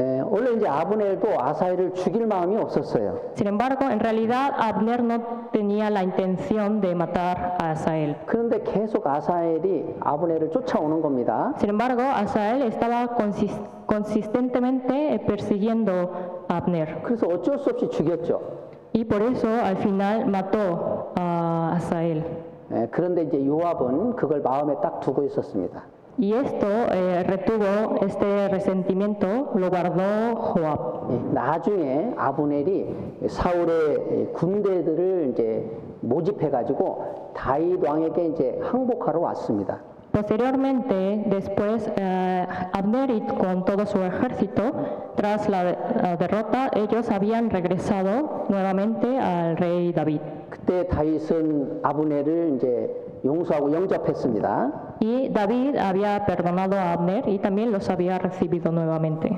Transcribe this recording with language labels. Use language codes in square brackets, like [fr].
[ko] 원래 이제 아브넬도 아사헬을 죽일 마음이 없었어요. [es] Sin embargo, en realidad Abner no tenía la intención de matar a Asael. [ko] 그런데 계속 아사헬이 아브넬을 쫓아오는 겁니다. [es] Sin embargo, Asael estaba consistentemente persiguiendo a Abner. [ko] 그래서 어쩔 수 없이 죽였죠. [es] Y por eso al final mató a Asael. [ko] 그런데 이제 요압은 그걸 마음에 딱 두고 있었습니다. [es] Y esto retuvo este resentimiento, lo guardó Joab. [ko] 나중에 아브넬이 사울의 군대들을 이제 모집해가지고 다윗 왕에게 이제 항복하러 왔습니다. [es] Posteriormente, después, Abner y con todo su ejército, tras la derrota, ellos habían regresado nuevamente al rey David. [ko] 그때 다윗은 아브넬을 이제 용서하고 영접했습니다. [es] Y David había perdonado a Abner y también los había recibido nuevamente.